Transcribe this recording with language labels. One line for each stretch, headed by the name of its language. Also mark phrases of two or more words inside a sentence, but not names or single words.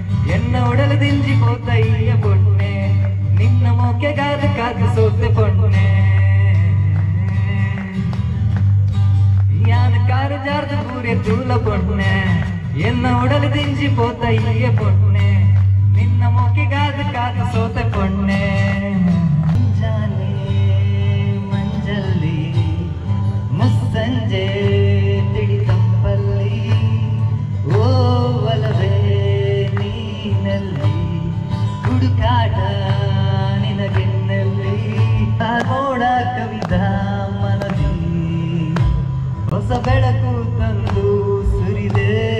Tulu: ಎನ್ನ ಉಡಲು ದಿಂಜಿ ಪೋತಯ್ಯ ಪೊಣ್ಣೆ ನಿನ್ನ ಮೋಕೆ ಕಾದು ಕಾದು ಸೋತೆ ಪೊಣ್ಣೆ ಯಾನ ಕಾರು ಜಾರ್ದು ಪೂರೆ ತೂಲ ಪೊಣ್ಣೆ ಎನ್ನ ಉಡಲು ದಿಂಜಿ ಪೋತಯ್ಯ ಪೊಣ್ಣೆ ನಿನ್ನ ಮೋಕೆ ಕಾದು ಕಾದು ಸೋತೆ ಪೊಣ್ಣೆ
Kannada: ಮುಂಜಾನೆ ಮಂಜಲ್ಲಿ ಮುಸ್ಸಂಜೆ ತಿಳಿ ತಂಪಲ್ಲಿ ಓ ಒಲವೇ ನೀನಲ್ಲಿ ಹುಡುಕಾಟ ನಿನಗೆನ್ನಲ್ಲಿ ನೋಡ ಕವಿದ ಮನದಿ ಹೊಸ ಬೆಳಕು ತಂದು ಸುರಿದೆ